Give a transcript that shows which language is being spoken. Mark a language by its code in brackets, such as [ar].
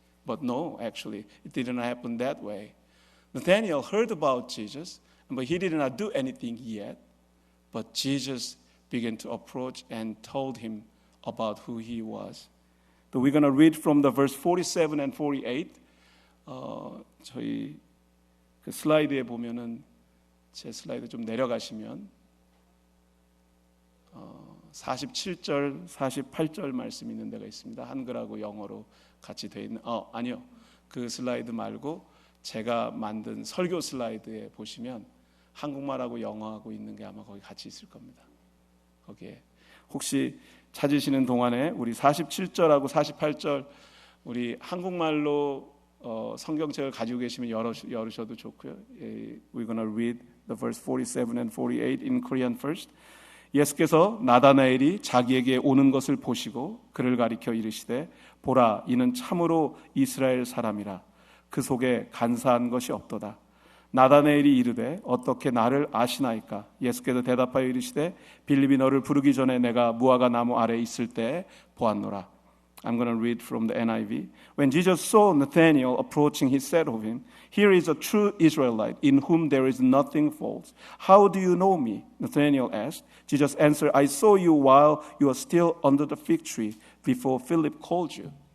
[en] But no, actually, it didn't happen that way. Nathanael heard about Jesus, but he did not do anything yet. But Jesus began to approach and told him about who he was. So we're going to read from the verse 47 and 48. [ko] 저희 그 슬라이드에 보면은 제 슬라이드 좀 내려가시면 47절, 48절 말씀이 있는 데가 있습니다. 한글하고 영어로 같이 돼 있는 아니요. 그 슬라이드 말고 제가 만든 설교 슬라이드에 보시면 한국말하고 영어하고 있는 게 아마 거기 같이 있을 겁니다. 거기에 혹시 찾으시는 동안에 우리 47절하고 48절 우리 한국말로 성경책을 가지고 계시면 열으셔도 좋고요. [en] We're going to read the verse 47 and 48 in Korean first. [ko] 예수께서 나다나엘이 자기에게 오는 것을 보시고 그를 가리켜 이르시되 보라 이는 참으로 이스라엘 사람이라 그 속에 간사한 것이 없도다. 나다나엘이 이르되 어떻게 나를 아시나이까? 예수께서 대답하여 이르시되 빌립이 너를 부르기 전에 내가 무화과 나무 아래 있을 때 보았노라. [en] I'm going to read from the NIV. When Jesus saw Nathanael approaching, he said of him, "Here is a true Israelite in whom there is nothing false. How do you know me?" Nathanael asked. Jesus answered, "I saw you while you were still under the fig tree before Philip called you."